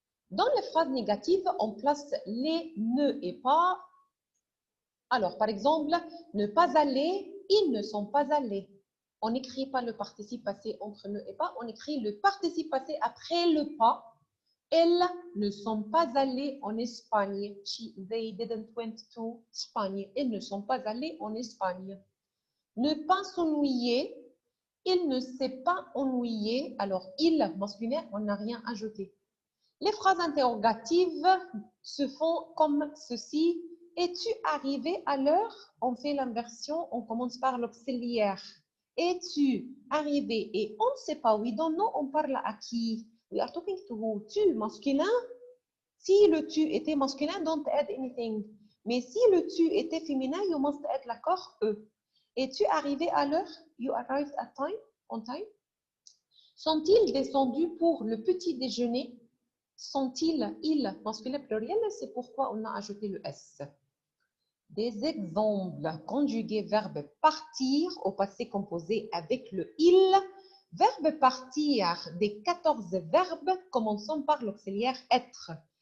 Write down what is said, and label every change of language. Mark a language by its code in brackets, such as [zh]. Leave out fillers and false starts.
[fr] Dans les phrases négatives, on place les ne et pas. Alors, par exemple, ne pas aller, ils ne sont pas allés. On n'écrit pas le participe passé entre ne et pas, on écrit le participe passé après le pas. Elles ne sont pas allées en Espagne. [en] They didn't went to Spain. [fr] Elles ne sont pas allées en Espagne. Ne pas s'ennuyer. Il ne s'est pas ennuyé. Alors, il, masculin, on n'a rien ajouté. Les phrases interrogatives se font comme ceci. Es-tu arrivé à l'heure? On fait l'inversion, on commence par l'auxiliaire. Es-tu arrivé? Et on ne sait pas, [en] we don't know, [fr] on parle à qui? [en] We are talking to who? [fr] Tu, masculin. Si le tu était masculin, [en] don't add anything. [fr] Mais si le tu était féminin, [en] you must add [fr] l'accord E. Es-tu arrivé à l'heure? [en] You arrived at time, on time. [fr] Sont-ils descendus pour le petit déjeuner? Sont-ils, il, masculin pluriel? C'est pourquoi on a ajouté le S. Des exemples conjugués verbe partir au passé composé avec le il. Verbe partir des 14 verbes, commençons par l'auxiliaire être.